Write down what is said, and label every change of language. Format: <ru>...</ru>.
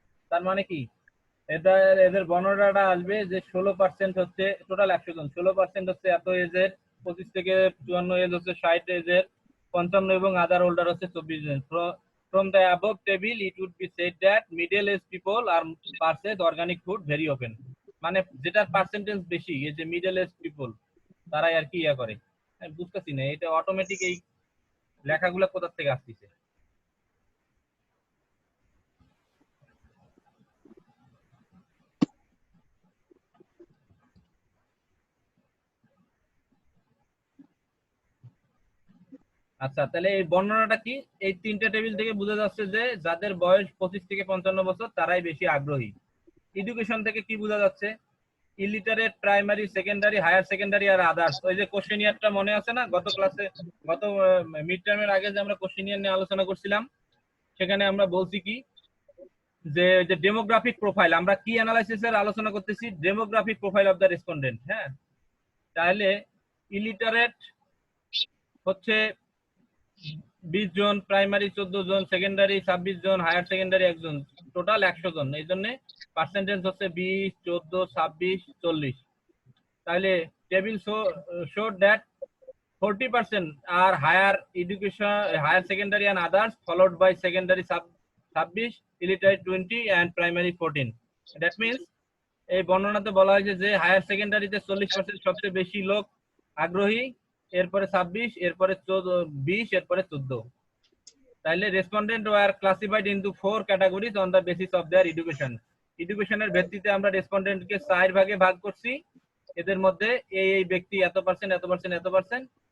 <bn>তার মানে কি এদের বর্ণনাটা আসবে যে 16% হচ্ছে টোটাল 100 জন, 16% হচ্ছে এত এজের, 25 থেকে 54 এজ হচ্ছে 60 এজের, 55 এবং আদার ওল্ডার হচ্ছে 24 জন।</bn> <en>From the above table it would be said that middle aged people are purchase organic food very often।</en> <bn>মানে যেটার পার্সেন্টেজ বেশি, এই যে মিডল এজ পিপল, তারাই আর কি ইয়া করে। আমি বুঝতেছি না এটা অটোমেটিক এই লেখাগুলো কোথা থেকে আসতেছে। আচ্ছা, তাহলে এই বর্ণনাটা কি? এই তিনটা টেবিল থেকে বোঝা যাচ্ছে যে যাদের বয়স 25 থেকে 55 বছর তারাই বেশি আগ্রহী। এডুকেশন থেকে কি বোঝা যাচ্ছে? Illiterate, primary, secondary, higher secondary আর আদার্স। ওই যে কোশ্চেনিয়ারটা মনে আছে না, গত ক্লাসে, গত মিড টার্মের আগে যে আমরা কোশ্চেনিয়ার নিয়ে আলোচনা করছিলাম, সেখানে আমরা বলছি কি যে ডেমোগ্রাফিক প্রোফাইল, আমরা কি অ্যানালাইসিসের আলোচনা করতেছি? Demographic profile of the respondent. হ্যাঁ, তাহলে ইলিটারেট হচ্ছে 20 জন, প্রাইমারি 14 জন, সেকেন্ডারি 26 জন, হায়ার সেকেন্ডারি 1 জন, টোটাল 100 জন। এই জন্য পার্সেন্টেজ হচ্ছে 20, 14, 26, 40। তাহলে table</bn> <en>showed that 40% are higher education, higher secondary and others, followed by secondary 26, illiterate 20 and primary 14। That means</en> <bn>এই বর্ণনাতে বলা হয়েছে যে হায়ার সেকেন্ডারিতে 40% সবচেয়ে বেশি লোক আগ্রহী, এরপরে 26, এরপরে 20, এরপরে 14। তাহলে</bn> <en>Respondent were classified into 4 categories on the basis of their education.</en> <bn>এডুকেশনের ভিত্তিতে আমরা রেসপন্ডেন্টকে 4 ভাগে ভাগ করছি। এদের মধ্যে এই ব্যক্তি এত পার্সেন্ট, এত পার্সেন্ট, এত পার্সেন্ট।</bn>